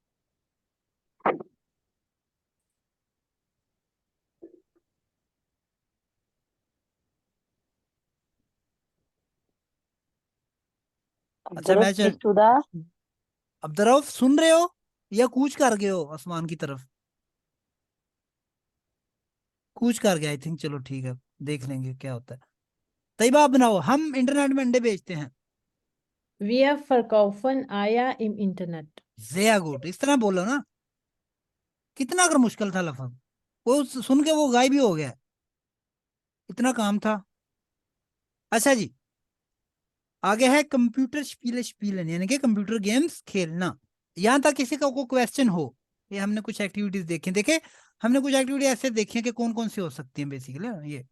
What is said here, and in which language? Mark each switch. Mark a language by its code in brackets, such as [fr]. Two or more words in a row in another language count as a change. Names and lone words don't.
[hi] अच्छा, मैं चल। अब रऊफ सुन रहे हो या कूच कर गए हो आसमान की तरफ? कूच कर गया [en] I think. [hi] चलो ठीक है, देख लेंगे क्या होता है। तैयबा आप बनाओ, हम इंटरनेट में अंडे बेचते हैं। [de] Wir verkaufen Eier im Internet. sehr gut, [hi] इस तरह बोलो ना। कितना अगर मुश्किल था लफज, वो सुन के वो गायब ही हो गया। इतना काम था। अच्छा जी, आगे है [de] Computer spielen [hi] यानी कि कंप्यूटर गेम्स खेलना। यहां तक किसी का कोई क्वेश्चन हो? ये हमने कुछ एक्टिविटीज देखे हमने कुछ एक्टिविटी ऐसे देखी है कि कौन कौन सी हो सकती हैं बेसिकली ये।